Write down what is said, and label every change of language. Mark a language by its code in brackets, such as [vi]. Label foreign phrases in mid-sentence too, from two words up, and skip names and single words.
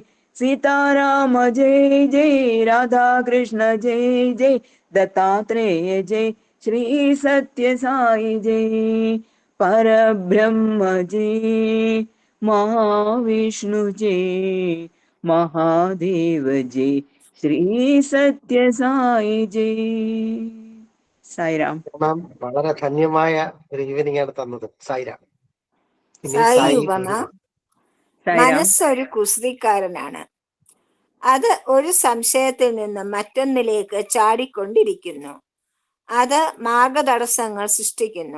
[hi] सीताराम जय जय, राधा कृष्ण जय जय, दत्तात्रेय जय, श्री सत्य साई जय। परब्रह्म जय, महाविष्णु जय, महादेव जय, श्री सत्य साई जय। [ml] സായിരാം. മാം വളരെ ധന്യമായ ഒരു ഈവനിങ് ആണ് തന്നത്. സായിരാം. ഇനി സായി സായി ഉപമ, സായിരാം. മനസ്സൊരു കുസൃതിക്കാരനാണ്. അത് ഒരു സംശയത്തിൽ നിന്ന് മറ്റൊന്നിലേക്ക് ചാടിക്കൊണ്ടിരിക്കുന്നു. അത് മാർഗതടസ്സങ്ങൾ സൃഷ്ടിക്കുന്നു.